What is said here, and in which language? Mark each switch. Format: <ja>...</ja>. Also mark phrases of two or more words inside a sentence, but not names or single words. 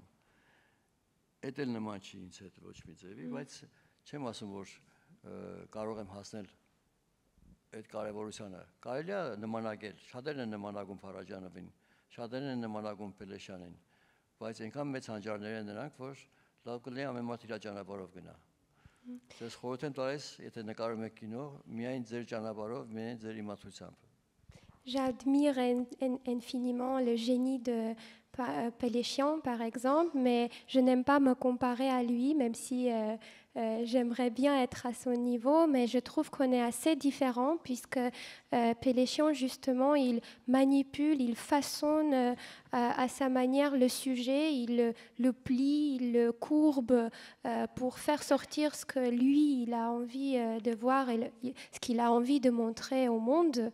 <hy>Էդ էլ նման չի ինձ հետ ոչ մի ձևի, բայց չեմ ասում, որ կարող եմ հասնել այդ կարևորությանը։ Կարելի է նմանակել, շատերն են նմանակում Փարաջանովին, շատերն են նմանակում Péléchianին, բայց այնքան մեծ հանճարներ են նրանք, որ լավ կլինի ամեն մարդ իր ճանապարհով գնա։ Ձեզ խորհուրդ եմ տալիս, եթե năcarում եք կինո, միայն ձեր ճանապարհով, միայն ձեր իմացությամբ։</hy> <fr>J'admire infiniment le génie de Péléchian, par exemple, mais je n'aime pas me comparer à lui, même si j'aimerais bien être à son niveau, mais je trouve qu'on est assez différents, puisque Péléchian, justement, il manipule, il façonne à sa manière le sujet, il le plie, il le courbe pour faire sortir ce que lui, il a envie de voir et ce qu'il a envie de montrer au monde.</fr>